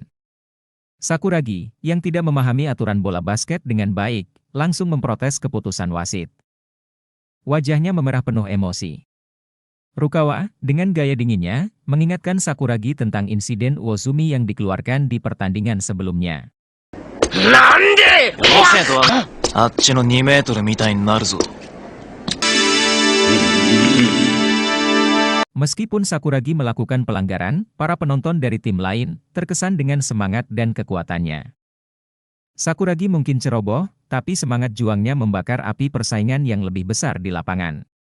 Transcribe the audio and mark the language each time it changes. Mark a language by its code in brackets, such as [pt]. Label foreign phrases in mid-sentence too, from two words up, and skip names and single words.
[id] Sakuragi, yang tidak memahami aturan bola basket dengan baik, langsung memprotes keputusan wasit. Wajahnya memerah penuh emosi. Rukawa, dengan gaya dinginnya, mengingatkan Sakuragi tentang insiden Wozumi yang dikeluarkan di pertandingan sebelumnya. [ja] Nande! あっちの2メートルみたいになるぞ。 [id] Meskipun Sakuragi melakukan pelanggaran, para penonton dari tim lain terkesan dengan semangat dan kekuatannya. Sakuragi mungkin ceroboh, tapi semangat juangnya membakar api persaingan yang lebih besar di lapangan.